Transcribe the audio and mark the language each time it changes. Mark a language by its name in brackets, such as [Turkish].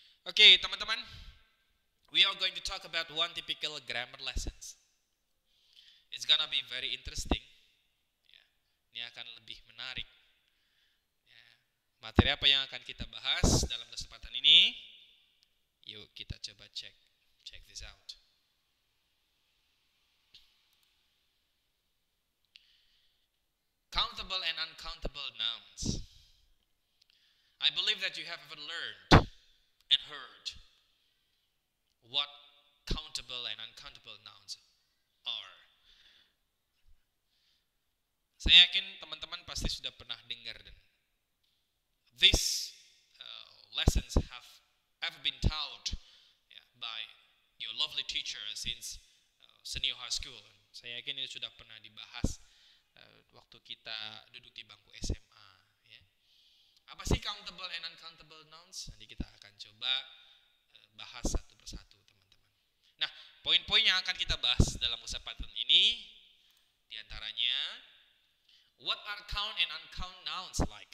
[English] Oke, teman-teman, we are going to talk about one typical grammar lessons. It's gonna be very interesting, ya. [Indonesian] Ini akan lebih menarik, ya. Materi apa yang akan kita bahas dalam kesempatan ini? Yuk kita coba [English] check this out. Countable and uncountable nouns. I believe that you have ever learned and heard what countable and uncountable nouns are. [Indonesian] Saya yakin teman-teman pasti sudah pernah dengar, dan [English] these lessons have ever been taught, ya, by your lovely teacher since senior high school. [Indonesian] Saya yakin ini sudah pernah dibahas waktu kita duduk di bangku SMA, ya. Apa sih countable and uncountable nouns? Nanti kita akan coba bahas satu persatu, teman-teman. Nah, poin-poin yang akan kita bahas dalam kesempatan ini diantaranya, [English] what are count and uncount nouns like?